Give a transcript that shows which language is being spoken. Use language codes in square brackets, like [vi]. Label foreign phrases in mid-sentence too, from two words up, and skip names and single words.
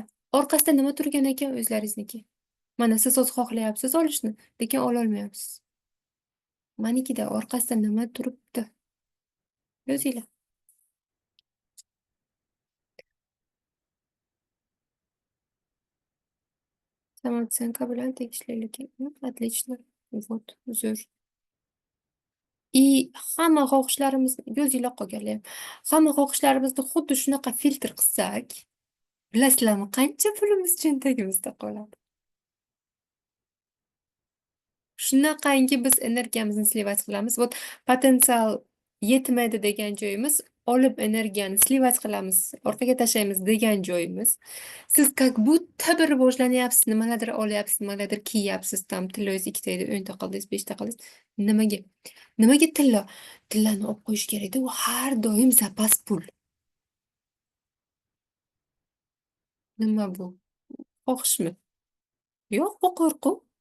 [uz] Orqasida nima turgan ekan o'zlaringizniki. Mana siz hozir xohlayapsiz olishni, lekin ololmayapsiz. Manikida orqasida nima turibdi? Yozinglar. Samooценка bilan tegishlilik. [ru] Отлично. Вот, [uz] zo'r. Hamma xohishlarimizni yozinglar qolganlar ham. Hamma xohishlarimizni xuddi shunaqa filtr qilsak, bilasizlarmi, qancha pulimiz cho'ntagimizda qoladi? Shunaqangi biz energiyamizni sливать qilamiz. Вот potensial yetmaydi degan joyimiz, olib energiyani sливать qilamiz, orqaga tashlaymiz degan joyimiz. Siz [ru] как будто [uz] bir rivojlanyapsiz, nimalardir olyapsiz, nimalardir kiyyapsiz, tam tilloyingiz 2 ta edi, 10 ta qildingiz, 5 ta qildingiz. Nimaga? Nimaga tilla? Tillani olib qo'yish kerak-da, u har doim zapas pul. Nima bu? Xohishmi? Yo'q, bu qo'rquv.